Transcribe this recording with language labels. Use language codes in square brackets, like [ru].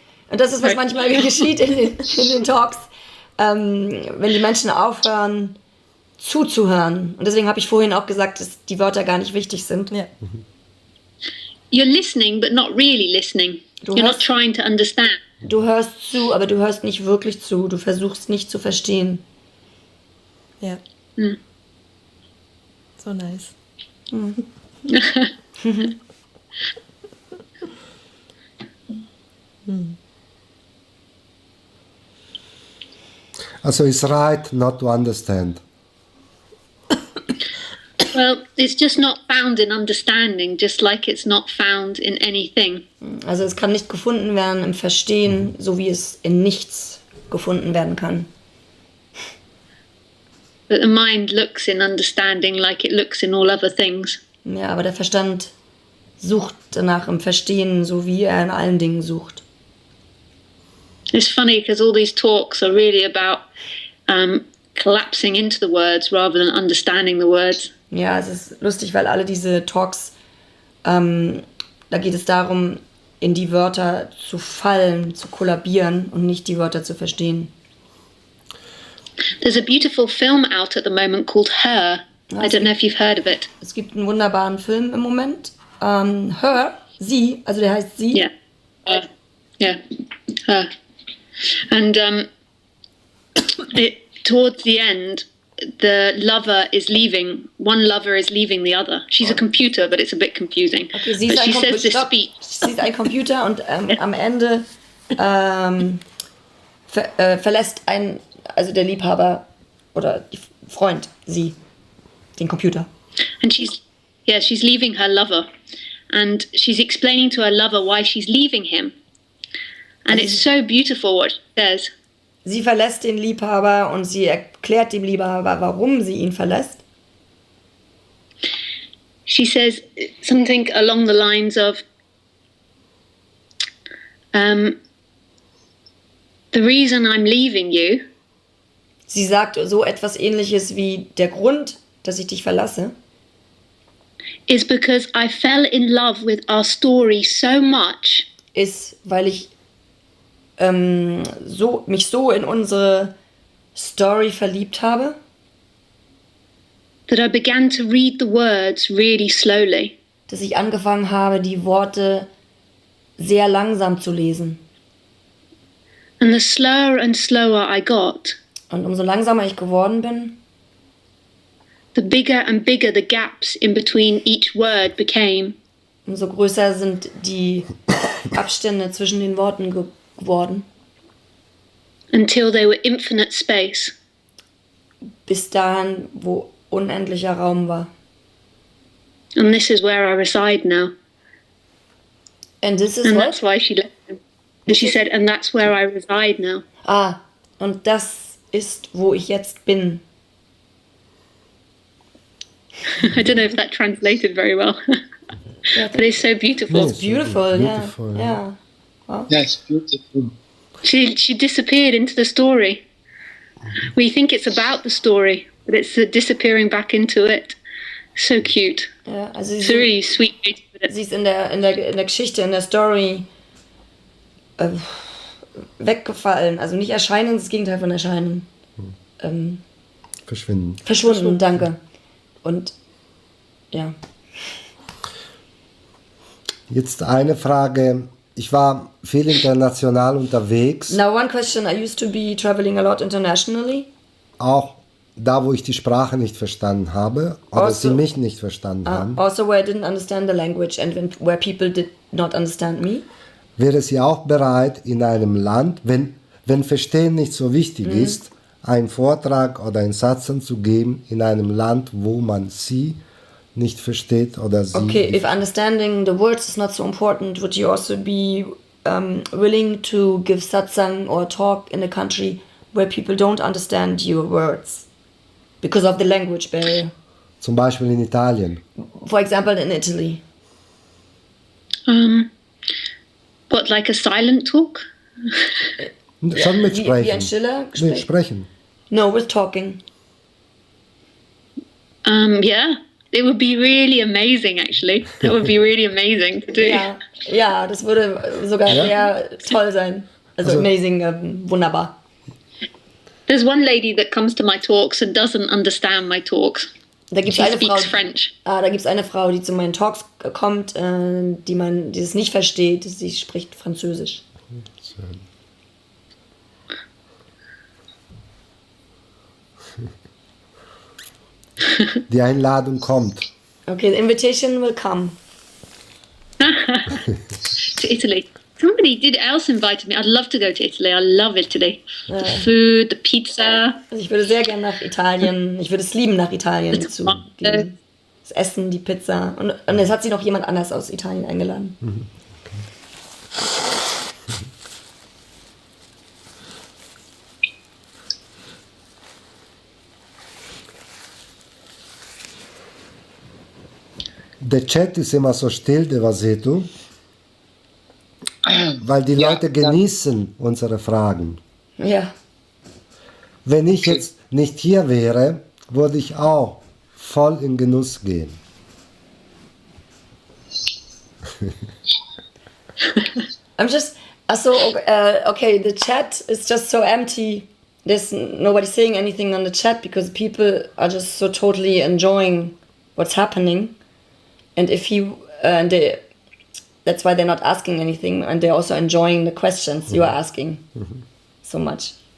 [de] Und das ist, was manchmal geschieht in den Talks, wenn die Menschen aufhören zuzuhören. Und deswegen habe ich vorhin auch gesagt, dass die Wörter gar nicht wichtig sind. Ja. [en] You're listening, but not really listening. You're not trying to understand. [de] Du hörst zu, aber du hörst nicht wirklich zu. Du versuchst nicht zu verstehen. Ja. [en] So nice. Also it's right not to understand. Well, it's just not found in understanding, just like it's not found in anything. [de] Also es kann nicht gefunden werden im Verstehen, so wie es in nichts gefunden werden kann. [en] But the mind looks in understanding like it looks in all other things. [de] Ja, aber der Verstand sucht danach im Verstehen, so wie er in allen Dingen sucht. [en] It's funny because all these talks are really about collapsing into the words rather than understanding the words. [de] Ja, es ist lustig, weil alle diese Talks, da da geht es darum, in die Wörter zu fallen, zu kollabieren und nicht die Wörter zu verstehen. [en] There's a beautiful film out at the moment called Her. I don't know if you've heard of it. [de] Es gibt einen wunderbaren Film im Moment. Her, sie, also der heißt sie. [en] Yeah. Yeah. Her. And towards the end, the lover is leaving. One lover is leaving the other. She's a computer, but it's a bit confusing. [de] Okay, sie [en] But [de] ist [en] she says this speech. [de] Sie ist ein Computer und am Ende verlässt also der Liebhaber oder Freund sie, den Computer. [en] And she's leaving her lover. And she's explaining to her lover why she's leaving him. And it's so beautiful what she says. [de] Sie verlässt den Liebhaber und sie erklärt dem Liebhaber, warum sie ihn verlässt. [en] She says something along the lines of, the reason I'm leaving you. [de] Sie sagt so etwas Ähnliches wie, der Grund, dass ich dich verlasse, [en] is because I fell in love with our story so much. [de] Ist, weil ich mich so in unsere Story verliebt habe, [en] That I began to read the words really slowly. [de] dass ich angefangen habe, die Worte sehr langsam zu lesen. [en] And the slower and slower I got, [de] Und umso langsamer ich geworden bin, [en] the bigger and bigger the gaps in between each word became. [de] umso größer sind die Abstände zwischen den Worten geworden, [en] Until they were infinite space. [de] bis dahin, wo unendlicher Raum war. [en] And this is where I reside now. And this is And what? that's why she left him. And she said, and that's where I reside now. [de] Und das ist, wo ich jetzt bin. [en] I don't know if that translated very well. But it's so beautiful. No. It's beautiful, Beautiful, yeah. Wow. Yes, beautiful. She disappeared into the story. We think it's about the story, but it's disappearing back into it. So cute. [de] Ja, also [en] It's a really sweet way to put it. [de] sie ist in der Geschichte, in der Story weggefallen. Also nicht erscheinen, das Gegenteil von erscheinen. Verschwunden, danke. Und ja. Jetzt eine Frage. Ich war viel international unterwegs, [en] Now one question, I used to be traveling a lot internationally. [de] auch da, wo ich die Sprache nicht verstanden habe oder Also- sie mich nicht verstanden haben. [en] Also where I didn't understand the language and where people did not understand me. [de] Wäre sie auch bereit, in einem Land, wenn Verstehen nicht so wichtig ist, einen Vortrag oder einen Satz zu geben in einem Land, wo man sie nicht versteht oder sie. [en] Okay, if understanding the words is not so important, would you also be willing to give satsang or talk in a country where people don't understand your words because of the language barrier? [de] Zum Beispiel in Italien. [en] For example, in Italy. What, like a silent talk? [de] Schon mit Wie Sprechen. ein stiller Mit Gespräch? Sprechen. [en] No, with talking. Yeah. It would be really amazing, actually. That would be really amazing to do. [de] Ja, das würde sogar sehr toll sein. Also amazing, wunderbar. [en] There's one lady that comes to my talks and doesn't understand my talks. [de] Da gibt [en] She [de] es eine Frau, [en] speaks French. [de] da gibt's eine Frau, die zu meinen Talks kommt, die es nicht versteht. Sie spricht Französisch. Die Einladung kommt. [en] Okay, the invitation will come. To Italy. Somebody else invited me. I'd love to go to Italy. I love Italy. The food, the pizza. [de] Also ich würde sehr gerne nach Italien, ich würde es lieben, nach Italien Das zu Tomaten. gehen. Das Essen, die Pizza. Und es hat sie noch jemand anders aus Italien eingeladen. Der Chat ist immer so still, Devasetu, weil die Ja, Leute genießen unsere Fragen. Ja. Wenn ich jetzt nicht hier wäre, würde ich auch voll in Genuss gehen. [en] I'm just, okay, the chat is just so empty. There's nobody saying anything on the chat because people are just so totally enjoying what's happening. And if you, that's why they're not asking anything, and they're also enjoying the questions you are asking so much.